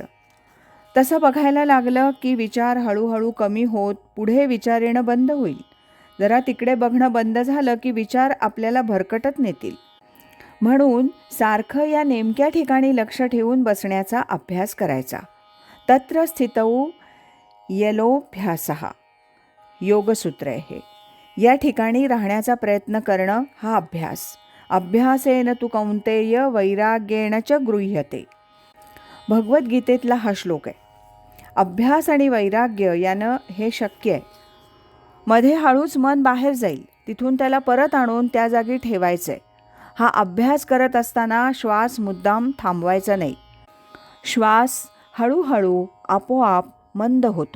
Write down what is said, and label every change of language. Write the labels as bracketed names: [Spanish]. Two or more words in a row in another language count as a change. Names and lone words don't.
[Marathi] तसं बघायला लागलं की विचार हळूहळू कमी होत पुढे विचार येणं बंद होईल. जरा तिकडे बघणं बंद झालं की विचार आपल्याला भरकटत नेतील. म्हणून सारखं या नेमक्या ठिकाणी लक्ष ठेवून बसण्याचा अभ्यास करायचा. [Sanskrit] तत्र स्थितौ यलोभ्यासः [Marathi] योगसूत्र आहे हे. या ठिकाणी राहण्याचा प्रयत्न करणं हा अभ्यास. [Sanskrit] अभ्यासेन तु कौंतेय वैराग्येण च गृह्यते. [Marathi] भगवद्गीतेतला हा श्लोक आहे. अभ्यास आणि वैराग्य यानं हे शक्य आहे. मध्ये हळूच मन बाहेर जाईल. तिथून त्याला परत आणून त्या जागी ठेवायचं आहे. हा अभ्यास करत असताना श्वास मुद्दाम थांबवायचा नाही. श्वास हळूहळू आपोआप मंद होतो.